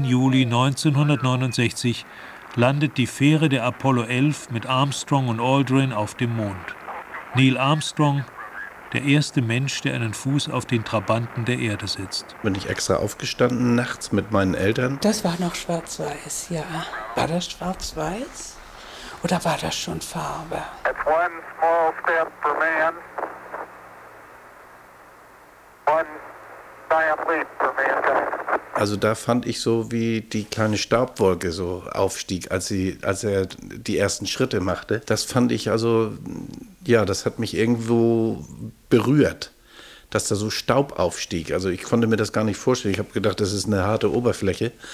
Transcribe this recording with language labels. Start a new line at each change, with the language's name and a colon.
German: Juli 1969 landet die Fähre der Apollo 11 mit Armstrong und Aldrin auf dem Mond. Neil Armstrong, der erste Mensch, der einen Fuß auf den Trabanten der Erde setzt. Bin ich extra aufgestanden nachts mit meinen Eltern? Das war noch schwarz-weiß, ja. War das schwarz-weiß oder war das schon Farbe?
English: It's one small step for man, one giant leap for mankind.
German: Also da fand ich so, wie die kleine Staubwolke so aufstieg, als er die ersten Schritte machte. Das fand ich also, ja, das hat mich irgendwo berührt, dass da so Staub aufstieg. Also ich konnte mir das gar nicht vorstellen. Ich habe gedacht, das ist eine harte Oberfläche.